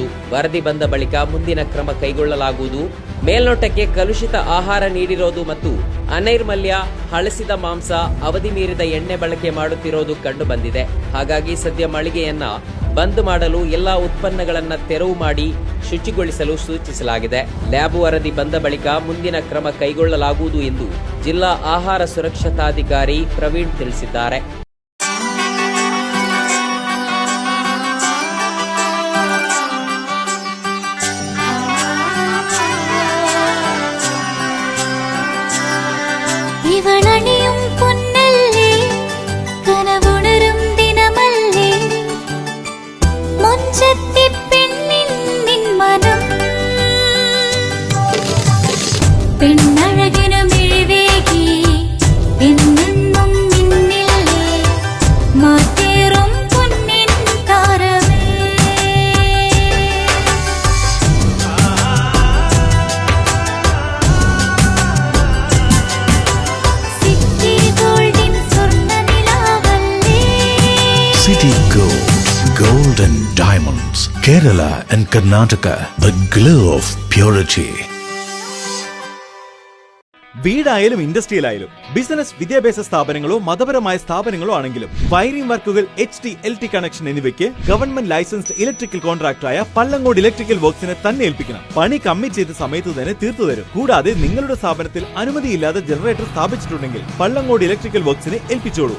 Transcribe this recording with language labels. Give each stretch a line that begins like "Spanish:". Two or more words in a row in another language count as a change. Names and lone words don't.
Kannada: ವರದಿ ಬಂದ ಬಳಿಕ ಮುಂದಿನ ಕ್ರಮ ಕೈಗೊಳ್ಳಲಾಗುವುದು. ಮೇಲ್ನೋಟಕ್ಕೆ ಕಲುಷಿತ ಆಹಾರ ನೀಡಿರೋದು ಮತ್ತು ಅನೈರ್ಮಲ್ಯ, ಹಳಸಿದ ಮಾಂಸ, ಅವಧಿ ಮೀರಿದ ಎಣ್ಣೆ ಬಳಕೆ ಮಾಡುತ್ತಿರೋದು ಕಂಡು ಬಂದಿದೆ. ಹಾಗಾಗಿ ಸದ್ಯ ಮಳಿಗೆಯನ್ನ ಬಂದ್ ಮಾಡಲು ಎಲ್ಲಾ ಉತ್ಪನ್ನಗಳನ್ನ ತೆರವು ಮಾಡಿ ಶುಚಿಗೊಳಿಸಲು ಸೂಚಿಸಲಾಗಿದೆ. ಲ್ಯಾಬ್ ವರದಿ ಬಂದ ಬಳಿಕ ಮುಂದಿನ ಕ್ರಮ ಕೈಗೊಳ್ಳಲಾಗುವುದು ಎಂದು ಜಿಲ್ಲಾ ಆಹಾರ ಸುರಕ್ಷತಾಧಿಕಾರಿ ಪ್ರವೀಣ್ ತಿಳಿಸಿದ್ದಾರೆ.
Malayalam: ഇവളണിയും പൊന്നല്ലേ കനവുണരും ദിനമല്ലേ മൊഞ്ചത്തി പെണ്ണിൻ നിൻ മനം പെണ്ണഴകിനു മിഴിവേകി എന്നെന്നും നിന്നില്ലേ മാറ്റേറും പൊന്നിൻ താരമേ
English: City Gold and Diamonds, Kerala and Karnataka, the glow of purity.
Malayalam: വീടായാലും ഇൻഡസ്ട്രിയിലായാലും ബിസിനസ്, വിദ്യാഭ്യാസ സ്ഥാപനങ്ങളോ മതപരമായ സ്ഥാപനങ്ങളോ ആണെങ്കിലും വയറിംഗ് വർക്കുകൾ, HT/LT കണക്ഷൻ എന്നിവയ്ക്ക്
English: government licensed electrical
Malayalam: കോൺട്രാക്ടറായ പള്ളങ്ങോട് ഇലക്ട്രിക്കൽ വർക്സിനെ തന്നെ ഏൽപ്പിക്കണം. പണി കമ്മിറ്റ് ചെയ്ത സമയത്ത് തന്നെ തീർത്തു തരും. കൂടാതെ നിങ്ങളുടെ സ്ഥാപനത്തിൽ അനുമതിയില്ലാതെ ജനറേറ്റർ സ്ഥാപിച്ചിട്ടുണ്ടെങ്കിൽ പള്ളങ്ങോട് ഇലക്ട്രിക്കൽ വർക്സിനെ ഏൽപ്പിച്ചോളൂ.